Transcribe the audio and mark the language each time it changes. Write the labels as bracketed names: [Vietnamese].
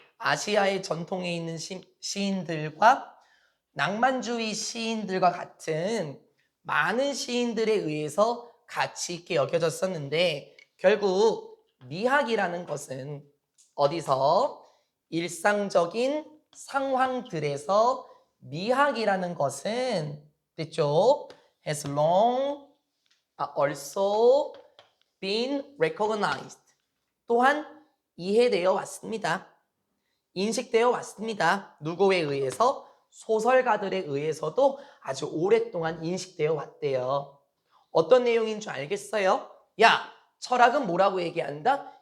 [Korean] 아시아의 전통에 있는 시인들과 낭만주의 시인들과 같은 많은 시인들에 의해서 가치 있게 여겨졌었는데 결국 미학이라는 것은 어디서 일상적인 상황들에서 미학이라는 것은 됐죠? [English] has long also been recognized. [Korean] 또한 이해되어 왔습니다. 인식되어 왔습니다. 누구에 의해서? 소설가들에 의해서도 아주 오랫동안 인식되어 왔대요. 어떤 내용인 줄 알겠어요? 야, 철학은 뭐라고 얘기한다?